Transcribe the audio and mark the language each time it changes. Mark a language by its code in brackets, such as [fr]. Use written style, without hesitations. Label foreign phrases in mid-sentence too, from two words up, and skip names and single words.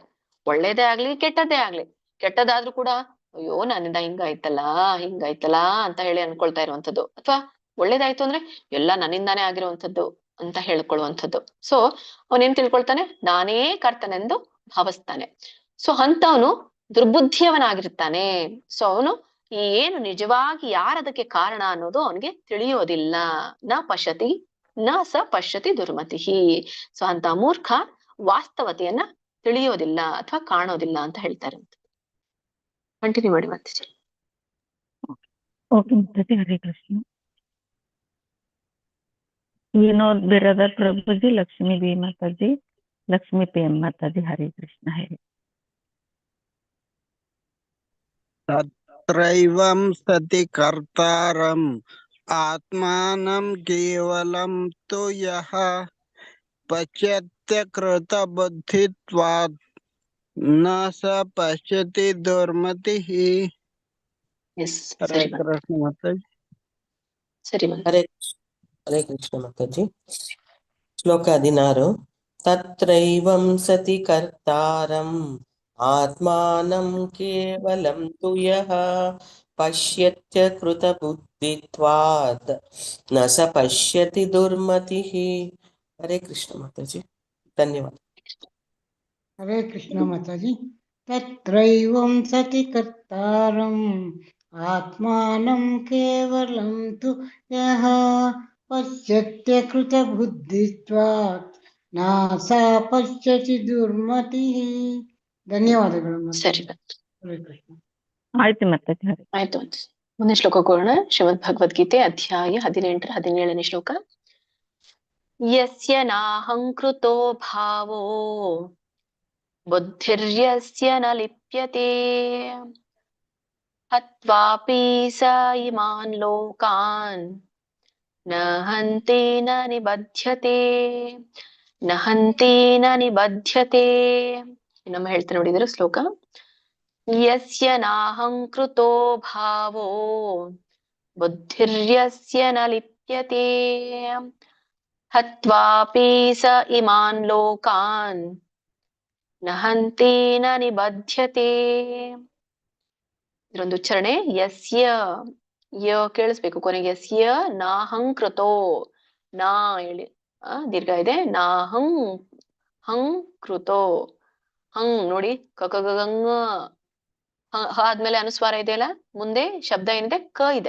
[kn] ಒಳ್ಳೇದೇ ಆಗ್ಲಿ ಕೆಟ್ಟದ್ದೇ ಆಗ್ಲಿ, ಕೆಟ್ಟದಾದ್ರೂ ಕೂಡ ಅಯ್ಯೋ ನನ್ನಿಂದ ಹಿಂಗಾಯ್ತಲ್ಲ ಅಂತ ಹೇಳಿ ಅನ್ಕೊಳ್ತಾ ಇರುವಂತದ್ದು, ಅಥವಾ ಒಳ್ಳೇದಾಯ್ತು ಅಂದ್ರೆ ಎಲ್ಲ ನನ್ನಿಂದಾನೇ ಆಗಿರುವಂತದ್ದು ಅಂತ ಹೇಳ್ಕೊಳ್ಳುವಂಥದ್ದು. ಸೊ ಅವನೇನ್ ತಿಳ್ಕೊಳ್ತಾನೆ, ನಾನೇ ಕರ್ತನೆಂದು ಭಾವಿಸ್ತಾನೆ. ಸೊ ಅಂತವನು ದುರ್ಬುದ್ಧಿಯವನಾಗಿರ್ತಾನೆ. ಸೊ ಅವನು ಏನು ನಿಜವಾಗಿ ಯಾರದಕ್ಕೆ ಕಾರಣ ಅನ್ನೋದು ಅವನಿಗೆ ತಿಳಿಯೋದಿಲ್ಲ. [sa] ನ ಪಶ್ಯತಿ ನ ಸ ಪಶ್ಯತಿ ದುರ್ಮತಿಹಿ. [kn] ಸೊ ಅಂತ ಮೂರ್ಖ ವಾಸ್ತವತೆಯನ್ನ ತಿಳಿಯೋದಿಲ್ಲ ಅಥವಾ ಕಾಣೋದಿಲ್ಲ ಅಂತ ಹೇಳ್ತಾರೆ. ಕಂಟಿನ್ಯೂ ಮಾಡಿ ಮಾತಾಜಿ. ಓಕೆ ಮಾತಾಜಿ, [sa] ಹರೇ ಕೃಷ್ಣ. [kn] ವಿನೋದ್ ಬಿರದರ್ ಪ್ರಭುಜಿ, ಲಕ್ಷ್ಮೀ ಬಿ ಮಾತಾಜಿ, ಲಕ್ಷ್ಮೀ ಪಿ ಎಂ ಮಾತಾಜಿ, [sa] ಹರೇ ಕೃಷ್ಣ. [kn] ಹರೇ [sa] ತತ್ರೈವಂ ಸತಿ ಕರ್ತಾರಂ ಆತ್ಮಾನಂ ಕೇವಲಂ ತು ಯಃ ಪಶ್ಯತ್ಯ ಕೃತ ಬುದ್ಧಿತ್ವಾತ್ ನ ಸ ಪಶ್ಯತಿ ದುರ್ಮತಿಃ. ಹರೇ ಕೃಷ್ಣ ಮಾತಾಜಿ. ಹರೇ ಕೃಷ್ಣ ಮಾತಾಜಿ. ಶ್ಲೋಕ 16. ತತ್ರೈವಂ ಸತಿ ಕರ್ತಾರಂ ಆತ್ಮಾನಂ ಕೇವಲಂ ತು ಯಃ ಪಶ್ಯತ್ಯ ಕೃತ ಬುದ್ಧಿತ್ವಾತ್ ನ ಸ ಪಶ್ಯತಿ ದುರ್ಮತಿಃ. ಹರೇ ಕೃಷ್ಣ [kn] ಮಾತಾಜಿ, ಧನ್ಯವಾದ. [sa] ಹರೇ ಕೃಷ್ಣ ಮಾತಾಜಿ. ತತ್ರೈವಂ ಸತಿ ಕರ್ತಾರಂ ಆತ್ಮಾನಂ ಕೇವಲಂ ತು ಯಃ ಪಶ್ಯತ್ಯ ಕೃತ ಬುದ್ಧಿತ್ವಾತ್ ನ ಸ ಪಶ್ಯತಿ ದುರ್ಮತಿಃ. [kn] ಧನ್ಯವಾದಗಳು. ಸರಿ, [sa] ಹರೇ ಕೃಷ್ಣ. [kn] ಆಯ್ತು ಮಾತಾಜಿ. ಆಯ್ತು. ಮುಂದೆ ಶ್ಲೋಕ ಕೋಣ. ಶ್ರೀಮದ್ ಭಗವದ್ಗೀತೆ ಅಧ್ಯಾಯ 18ರ 17ನೇ ಶ್ಲೋಕ. [sa] ಯಸ್ಯ ನಾಹಂಕೃತೋ ಭಾವೋ ಬುದ್ಧಿರ್ಯಸ್ಯ ನ ಲಿಪ್ಯತೆ ಹತ್ವಾಪಿ ಸ ಇಮಾನ್ ಲೋಕಾನ್ ನ ಹಂತೆ ನ ನಿಬಧ್ಯತೆ [kn] ನಮ್ಮ ಹೇಳ್ತಾರೆ ನೋಡಿದ್ರು ಶ್ಲೋಕ. [sa] ಯಸ್ಯ ನಾಹಂಕೃತೋ ಭಾವೋ ಬುದ್ಧಿರ್ಯಸ್ಯ ನ ಲಿಪ್ಯತೆ ಹತ್ವಾಪಿ ಸ ಇಮಾನ್ ಲೋಕಾನ್ ನ ಹಂತೆ ನ ನಿಬಧ್ಯತೆ. [kn] ಇದರೊಂದು ಉಚ್ಚಾರಣೆ. ಯಸ್ಯ ಯ ಕೇಳಿಸ್ಬೇಕು ಕೊನೆಗೆ. ಯಸ್ಯ ನಾಹಂಕೃತೋ, ನಾ ಹೇಳಿ ದೀರ್ಘ ಇದೆ. ಹಂಕೃತೋ, ಹಂಗ್ ನೋಡಿ ಕಕಗಂಗ ಆದ್ಮೇಲೆ ಅನುಸ್ವಾರ ಇದೆಯಲ್ಲ, ಮುಂದೆ ಶಬ್ದ ಏನಿದೆ ಕ ಇದೆ.